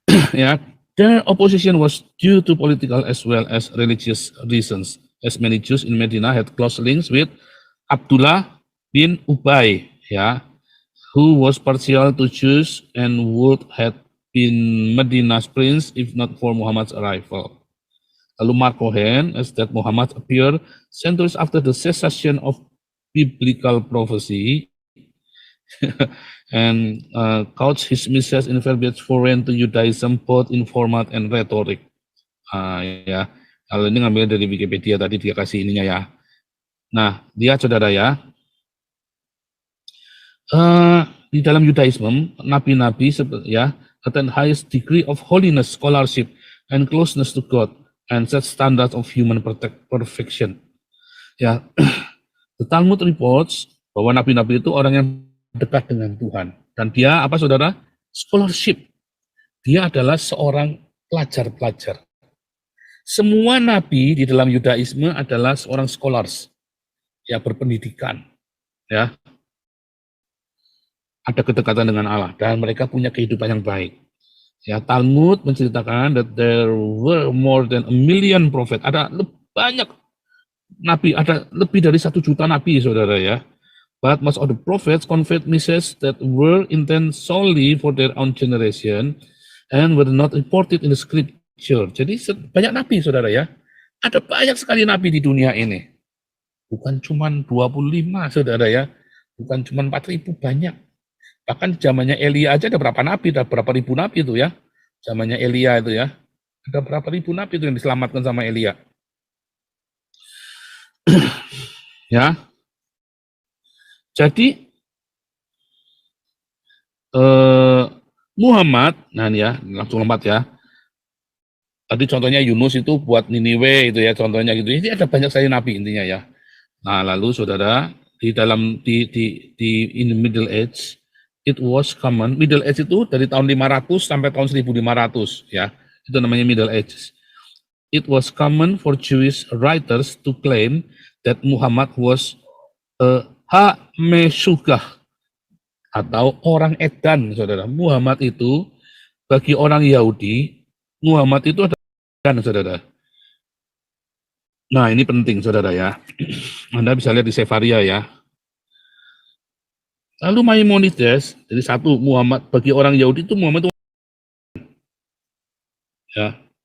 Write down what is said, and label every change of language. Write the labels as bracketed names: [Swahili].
[English] Ya, their opposition was due to political as well as religious reasons, as many Jews in Medina had close links with Abdullah bin Ubay, ya, who was partial to Jews and would have been Medina's prince if not for Muhammad's arrival. [Indonesian] Lalu [English] Mark Cohen as that Muhammad appeared centuries after the cessation of biblical prophecy and couched his message in verbiage foreign to Judaism both in format and rhetoric. [Indonesian] Ya, kalau ini ngambil dari Wikipedia tadi dia kasih ininya ya. Nah, dia, saudara ya, di dalam [English] Judaism nabi-nabi, ya, attain highest degree of holiness, scholarship, and closeness to God, and set standards of human perfection. [Indonesian] Ya, [English] the Talmud reports [Indonesian] bahwa nabi-nabi itu orang yang dekat dengan Tuhan. Dan dia apa saudara? Scholarship. Dia adalah seorang pelajar-pelajar. Semua nabi di dalam Yudaisme adalah seorang scholars, ya berpendidikan, ya ada kedekatan dengan Allah dan mereka punya kehidupan yang baik. Ya, Talmud menceritakan [English] that there were more than 1 million prophet. [Indonesian] Ada banyak nabi, ada lebih dari 1 juta nabi, saudara ya. [English] But most of the prophets conveyed messages that were intended solely for their own generation and were not reported in the scripture. [Indonesian] Jadi banyak nabi, saudara ya. Ada banyak sekali nabi di dunia ini. Bukan cuma 25, saudara ya. Bukan cuma 4.000, banyak. Bahkan zamannya Elia aja ada berapa nabi, ada berapa ribu nabi itu ya. Zamannya Elia itu ya. Ada berapa ribu nabi itu yang diselamatkan sama Elia. Ya. Jadi Muhammad, nah ya, langsung lompat ya. Tadi contohnya Yunus itu buat Niniwe itu ya, contohnya gitu. Ini ada banyak sekali nabi intinya ya. Nah, lalu saudara di dalam [English] in the Middle Age, it was common. [Indonesian] Middle Age itu dari tahun 500 sampai tahun 1500 ya. Itu namanya Middle Age. [English] It was common for Jewish writers to claim that Muhammad was a Ha-Meshugah [Indonesian] atau orang edan, saudara. Muhammad itu bagi orang Yahudi, Muhammad itu adalah edan, saudara. Nah, ini penting, saudara ya. Anda bisa lihat di Sefaria ya. Lalu Maimonides, jadi satu, Muhammad bagi orang Yahudi itu Muhammad itu ya.